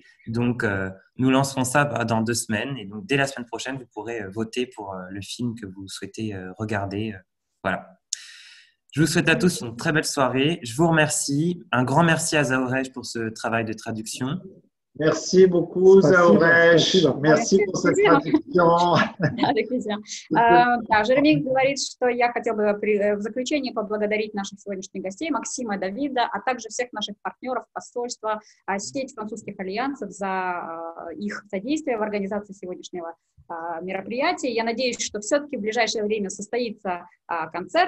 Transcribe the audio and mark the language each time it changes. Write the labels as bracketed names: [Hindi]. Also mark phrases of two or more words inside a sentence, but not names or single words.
[French] Donc, nous lancerons ça dans 2 semaines. Et donc, dès la semaine prochaine, vous pourrez voter pour le film que vous souhaitez regarder. Voilà. Je vous souhaite à tous une très belle soirée. Je vous remercie. Un grand merci à Zaourej pour ce travail de traduction. Merci beaucoup, Zaourej. Merci pour cette traduction. Avec plaisir. [Russian] Да, Жереми говорит, что я хотел бы в заключение поблагодарить наших сегодняшних гостей, Максима, Давида, а также всех наших партнеров, посольства, сеть французских альянсов за их содействие в организации сегодняшнего мероприятия. Я надеюсь, что все-таки в ближайшее время состоится концерт.